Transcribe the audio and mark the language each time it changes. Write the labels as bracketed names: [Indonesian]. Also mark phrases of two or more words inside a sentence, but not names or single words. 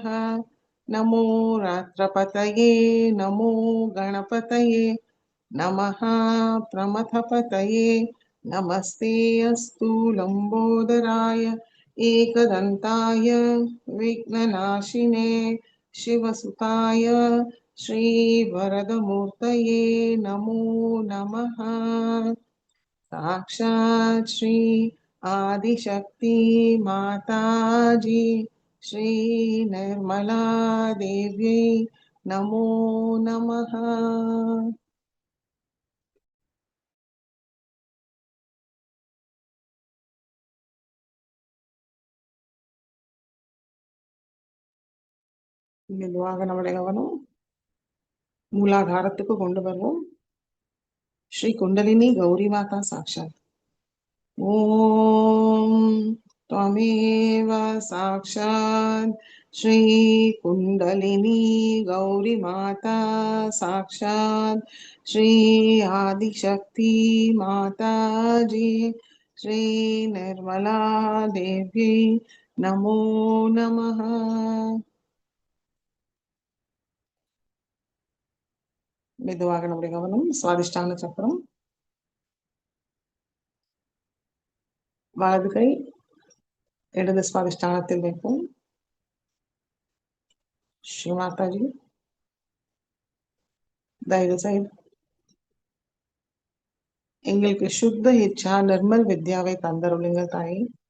[Sanskrit] नमो रात्रपतये नमो गणपतये नमः प्रमथपतये नमस्ते अस्तु लम्बोदराय एकदन्ताय विघ्ननाशिने शिवसुताय श्रीवरदमूर्तये नमो नमः। साक्षात् श्री आदिशक्ति माताजी श्री निर्मला देव्यै नमो नमः। [Tamil] மெதுவாக நம்முடைய கவனம் மூலாதாரத்துக்கு கொண்டு வருவோம். ஸ்ரீ குண்டலினி கௌரி மாதா சாட்சாத். [Sanskrit] ஓம் त्वमेव साक्षात् श्री कुंडलिनी गौरी माता साक्षात् श्री आदिशक्ति माता जी श्री निर्मला देवी नमो नमः। [Tamil] மெதுவாக நம்முடைய கவனம் சுவாதிஷ்டான சக்கரம். வலது கை இடது சுவாதிஷ்டானத்தில் வைப்போம். ஸ்ரீ மாதாஜி தயவு செய்து எங்களுக்கு சுத்த இச்சா நிர்மல் வித்யாவை தந்தருளுங்கள் தாயே.